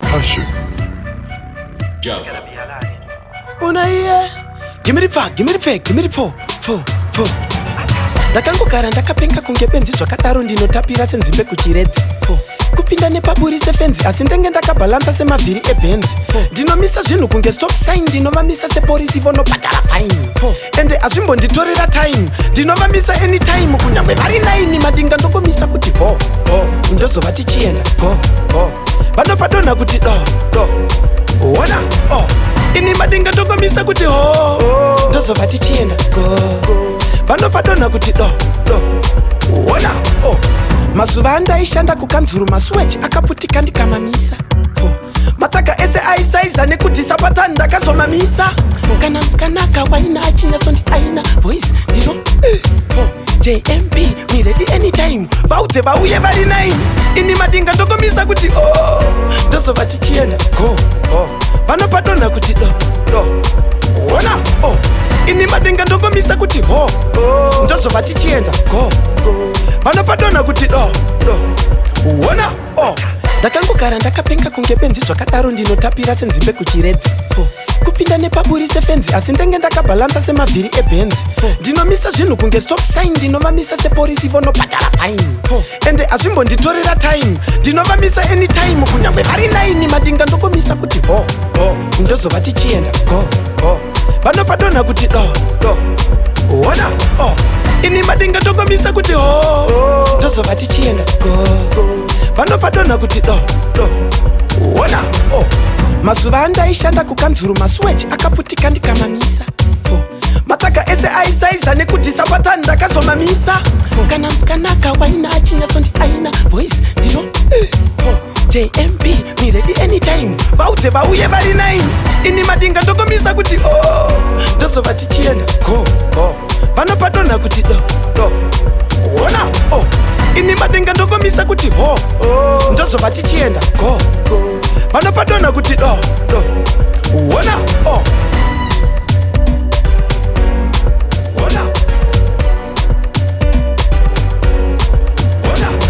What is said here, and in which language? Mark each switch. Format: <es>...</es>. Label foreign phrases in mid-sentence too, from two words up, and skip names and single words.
<en>Passion. Java.</en> <sn>Una iye.</sn> <en>Give me the fuck, give me the fake, give me the four, four, four.</en> <sn>Ndakangogara ndakapenga kunge benzi zvakadaro ndinotapira senzimbe kuchiredzi.</sn> <en>Four.</en> <sn>Kupinda nepaburi sefenzi asi ndenge ndakabhalansa semavhiri ebenzi.</sn> <en>Four.</en> <sn>Ndinomisa zvinhu kunge</sn> <en>stop sign,</en> <sn>ndinovamisa sepolisi vonobhadhara fine.</sn> <en>Four.</en> <sn>Ende hazvimbonditorera time, ndinovamisa anytime kunyangwe vari nine madinga ndokomisa kuti ho, ho. Ndozova tichienda go, go. Vanopadonha kuti do, do. Wona, oh. Ini madinga ndokomisa kuti ho, ho. Ndozova tichienda go, go. Vanopadonha kuti do, do. Wona, oh. Mazuva andaishanda kukanzuru maswech akaputika ndikamamisa.</sn> <en>Fo.</en> <sn>Matsaga ese aisaiza nekudhisa patani ndakazomamisa.</sn> <en>Fo.</en> <sn>Kana musikanaka waina achinyasondi aina voice ndino, eh.</sn> <en>Fo. J M P, me ready anytime.</en> <sn>Vaudze vauye vari nine. Ini madinga ndokomisa kuti oh. Ndozova tichienda go, go. Vanopadonha kuti do, do. Wona, oh. Ini madinga ndokomisa kuti ho, ho. Ndozova tichienda go, go. Vanopadonha kuti do, do. Wona, oh. Ndakangogara ndakapenga kunge benzi zvakadaro ndinotapira senzimbe kuchiredzi.</sn> <en>Fo.</en> <sn>Kupinda nepaburi sefenzi asi ndenge ndakabhalansa semavhiri ebenzi. Fo. Ndinomisa zvinhu kunge</sn> <en>stop sign,</en> <sn>ndinovamisa sepolisi vonobhadhara fine. Fo. Ende hazvimbonditorera time, ndinovamisa anytime kunyangwe vari nine madinga ndokomisa kuti ho, ho. Ndozova tichienda go, go. Vanopadonha kuti do, do. Wona, oh. Ini madinga ndokomisa kuti ho, ho. Ndozova tichienda go, go. Vanopadonha kuti do, do. Wona, oh. Mazuva andaishanda kukanzuru maswech akaputika ndikamamisa.</sn> <en>Fo.</en> <sn>Matsaga ese aisaiza nekudhisa patani ndakazomamisa.</sn> <en>Fo.</en> <sn>Kana musikanaka waina achinyasondi aina voice ndino, eh.</sn> <en>Fo. J M P, me ready anytime.</en> <sn>Vaudze vauye vari nine. Ini madinga ndokomisa kuti oh. Ndozova tichienda go, go. Vanopadonha kuti do, do. Wona, oh. Ini madinga ndokomisa kuti ho, ho. Ndozova tichienda go, go. Vanopadonha kuti do, do. Wona, oh. Wona. Wona.</sn>